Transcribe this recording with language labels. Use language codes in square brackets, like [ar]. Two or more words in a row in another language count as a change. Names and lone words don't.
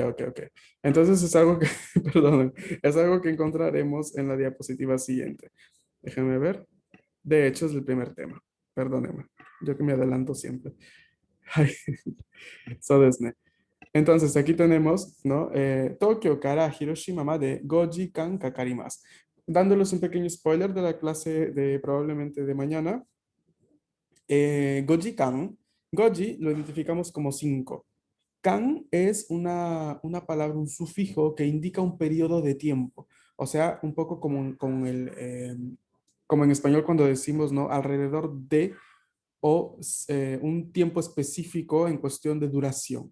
[es] Entonces es algo que, perdón, es algo que encontraremos en la diapositiva siguiente. Déjenme ver. De hecho, es el primer tema. Perdónenme. Yo que me adelanto siempre. [ja] Ay, そうですね. [es] Entonces, aquí tenemos, ¿no? [ja] 東京から広島まで5時間かかります. [es] Dándoles un pequeño spoiler de la clase de probablemente de mañana. 5 時間, goji lo identificamos como 5. Kan es una palabra, un sufijo que indica un periodo de tiempo. O sea, un poco como en español cuando decimos, ¿no? Alrededor de o un tiempo específico en cuestión de duración.